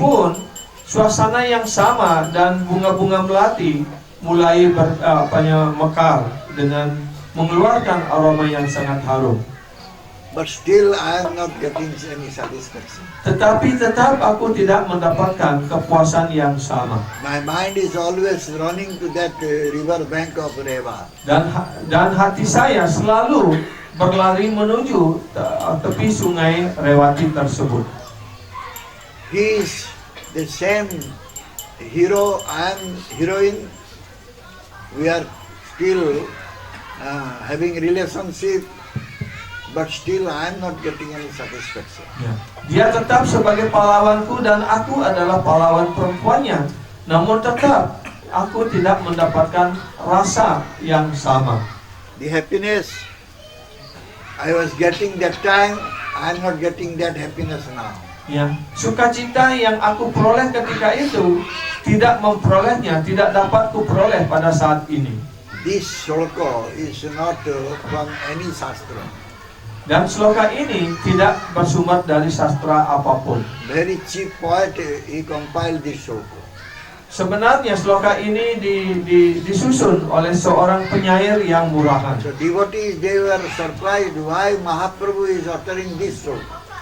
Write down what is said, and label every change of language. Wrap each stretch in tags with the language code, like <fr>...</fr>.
<id>pun suasana yang sama dan bunga-bunga melati mulai mekar dengan mengeluarkan aroma yang sangat harum.</id> <en>But still I am not getting any satisfaction.</en> <id>Tetapi tetap aku tidak mendapatkan kepuasan yang sama.</id> <en>My mind is always running to that river bank of Reva.</en> <id>Dan hati saya selalu berlari menuju tepi sungai Rewati tersebut.</id> <en>He is the same hero, I am heroine. We are still having relationship, but still I am not getting any satisfaction.</en> <id>Dia tetap sebagai pahlawanku dan aku adalah pahlawan perempuannya. Namun tetap aku tidak mendapatkan rasa yang sama.</id> <en>The happiness I was getting that time, I am not getting that happiness now.</en> <id>Ya, sukacita yang aku peroleh ketika itu tidak memperolehnya, tidak dapat kuperoleh pada saat ini.</id> <en>This sloka is not from any sastra.</en> <id>Dan sloka ini tidak bersumber dari sastra apapun.</id> <en>Very cheap poet, he compiled this sloka.</en> <id>Sebenarnya sloka ini disusun oleh seorang penyair yang murahan.</id> <en>So devotees, they were surprised why Mahaprabhu is uttering this sloka.</en>